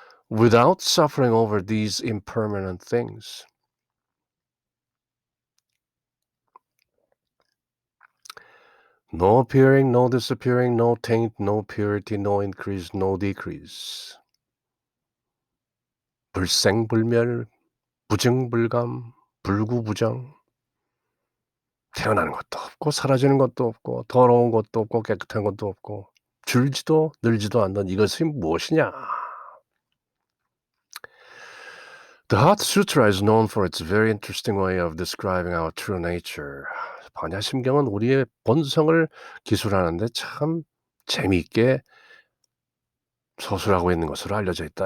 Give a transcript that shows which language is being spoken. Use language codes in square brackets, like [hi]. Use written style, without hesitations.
[en] Without suffering over these impermanent things. No appearing, no disappearing, no taint, no purity, no increase, no decrease. [ko] 불생불멸, 부증불감, 불구부정. 태어나는 것도 없고 사라지는 것도 없고 더러운 것도 없고 깨끗한 것도 없고 줄지도 늘지도 않는 이것이 무엇이냐? [en] The Heart Sutra is known for its very interesting way of describing our true nature. [ko] 반야심경은 우리의 본성을 기술하는데 참 재미있게 서술하고 있는 것으로 알려져 있다.